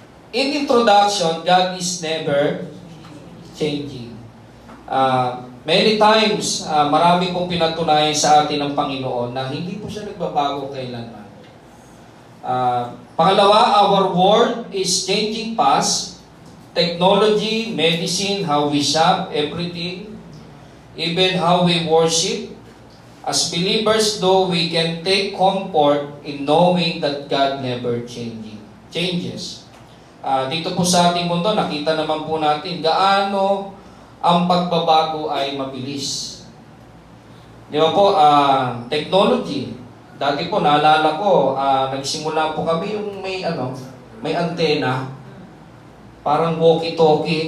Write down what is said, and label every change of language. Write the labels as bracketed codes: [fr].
[en] In introduction, God is never changing. Many times, [tl] marami pong pinatunayan sa atin ng Panginoon na hindi po siya nagbabago kailanman. Pangalawa, [en] our world is changing fast. Technology, medicine, how we shop, everything, even how we worship. As believers, though, we can take comfort in knowing that God never changing. changes. [tl] Dito po sa ating mundo, nakita naman po natin gaano ang pagbabago ay mabilis. Di ba po, technology. Dati po, naalala ko, nagsimula po kami yung may antena, parang walkie-talkie.